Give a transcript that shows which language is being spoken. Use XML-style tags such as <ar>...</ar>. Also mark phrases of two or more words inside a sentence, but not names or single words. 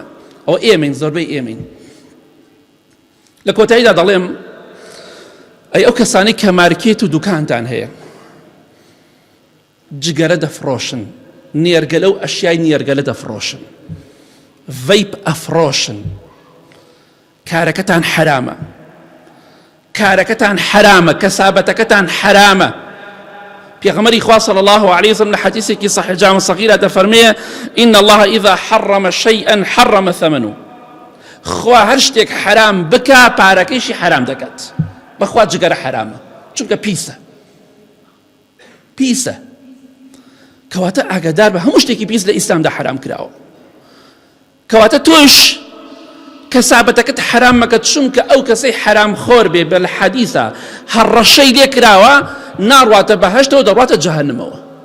<ckb>ئەوە ئێمەین، زۆربەی ئێمەین. لە کۆتاییدا دەڵێم ئەی ئەو کەسانی کە مارکێت و دوکانتان هەیە جگەرە دەفرۆشن، نێرگەلە و ئەشیای نێرگەلە دەفرۆشن، ڤەیپ ئەفرۆشن، کارەکەتان حرامە، کارەکەتان حرامە، کەسابەتەکەتان حرامە. پێغەمبەری خوا</ckb> <ar>صلی الله عليه وسلم</ar> <ckb>لە حەدیثێکی صحیح جامع صغیرە دەفەرمێ</ckb> <ar>إن الله إذا حرم شيئا حرم ثمنه.</ar> <ckb>خوا هەر شتێک حرام بکە پارەکەیشی حرام دەکات. بەخوا جگەرە حرامە چونکە پیسە، پیسە. کەواتە ئاگادار بە هەموو شتێکی پیس لە ئیسلامدا حرام کراوە. کەواتە تۆش کەسابەتەکەت حرام مەکە چونکە ئەو کەسەی حرام خۆر بێ بە حەدیثە هەڕەشەی لێ کراوە ناڕواتە بەهەشتەوە دەڕواتە جەهەنەمەوە.</ckb>